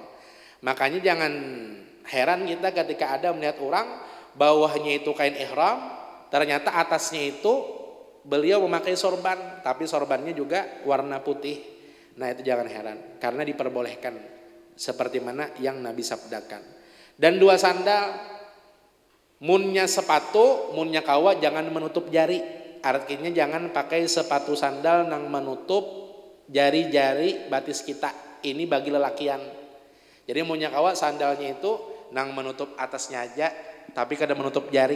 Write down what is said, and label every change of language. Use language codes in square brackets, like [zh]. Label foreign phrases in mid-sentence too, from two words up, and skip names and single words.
[bjn] Makanya jangan heran kita ketika ada melihat orang bawahnya itu kain ihram, ternyata atasnya itu beliau memakai sorban, tapi sorbannya juga warna putih. Nah itu jangan heran, karena diperbolehkan seperti mana yang Nabi sabdakan. Dan 2 sandal, munnya sepatu, munnya kawa jangan menutup jari. Artinya jangan pakai sepatu sandal yang menutup jari-jari batis kita. Ini bagi lelakian. Jadi munnya kawa sandalnya itu nang menutup atasnya aja, tapi kada menutup jari.